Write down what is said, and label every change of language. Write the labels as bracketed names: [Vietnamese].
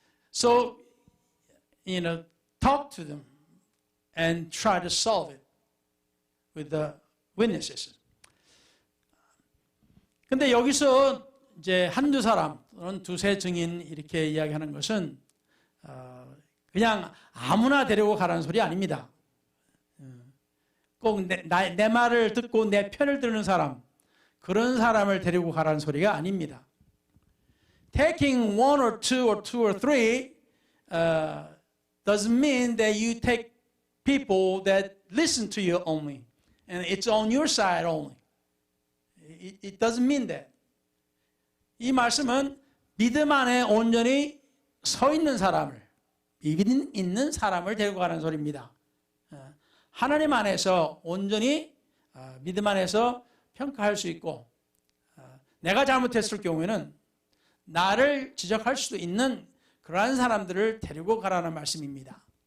[English] So, talk to them and try to solve it with the witnesses. [Korean] 근데 여기서 이제 한두 사람 또는 두세 증인 이렇게 이야기하는 것은 그냥 아무나 데리고 가라는 소리 아닙니다. 꼭 내 말을 듣고 내 편을 들는 사람, 그런 사람을 데리고 가라는 소리가 아닙니다. [English] Taking one or two or three doesn't mean that you take people that listen to you only, and it's on your side only. It doesn't mean that. [Korean] 이 말씀은 믿음 안에 온전히 서 있는 사람을, 믿음 있는 사람을 데리고 가는 소리입니다. 하나님 안에서 온전히 믿음 안에서 평가할 수 있고, 내가 잘못했을 경우에는 나를 지적할 수도 있는 그러한 사람들을 데리고 가라는 말씀입니다.